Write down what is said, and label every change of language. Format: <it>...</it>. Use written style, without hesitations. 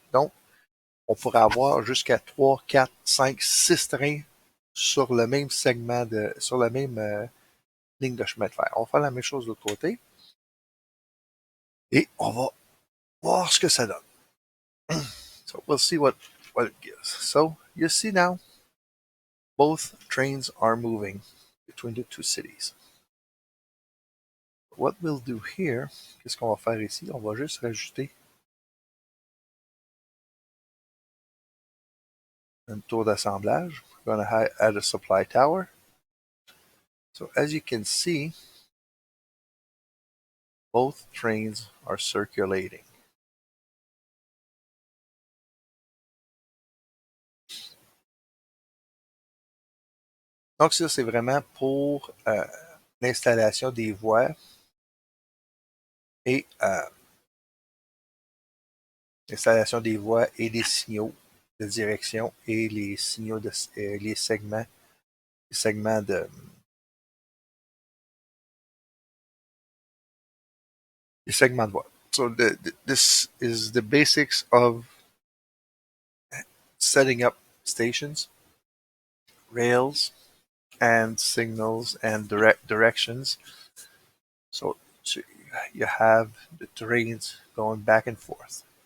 <fr>Donc, on pourrait avoir jusqu'à 3, 4, 5, 6 trains sur le même segment sur la même ligne de chemin de fer. On va faire la même chose de l'autre côté. Et on va voir ce que ça donne.</fr> <en>So we'll see what it gives. So you see now, both trains are moving between the two cities. What we'll do here,</en> <fr>qu'est-ce qu'on va faire ici? On va juste rajouter une tour d'assemblage.</fr> <en>We're going to add a supply tower. So as you can see, both trains are circulating.</en> <fr>Donc ça, c'est vraiment pour l'installation des voies et l'installation des voies et des signaux de direction et les signaux les segments de les segments de voie.</fr> <en>So this is the basics of setting up stations, rails, and signals and directions. So you have the trains going back and forth.</en>